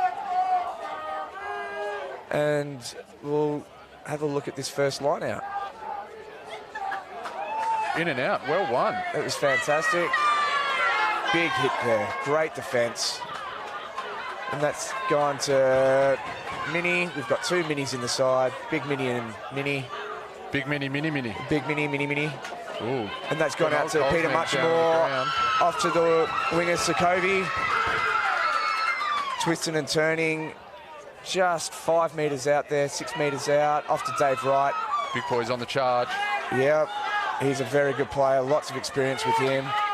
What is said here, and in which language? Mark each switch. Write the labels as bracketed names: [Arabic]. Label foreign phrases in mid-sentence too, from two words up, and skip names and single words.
[English] And we'll have a look at this first line out. In and out, well won. It was fantastic. Big hit there, great defence. And that's gone to Mini. We've got 2 minis in the side, Big Mini and Mini. Big Mini, Mini, Mini. Big Mini, Mini, Mini. Ooh. And that's gone out to Peter Muchmore, off to the winger Sokovi. Twisting and turning, just 5 metres out there, 6 metres out, off to Dave Wright. Big boy's on the charge. Yep, he's a very good player, lots of experience with him.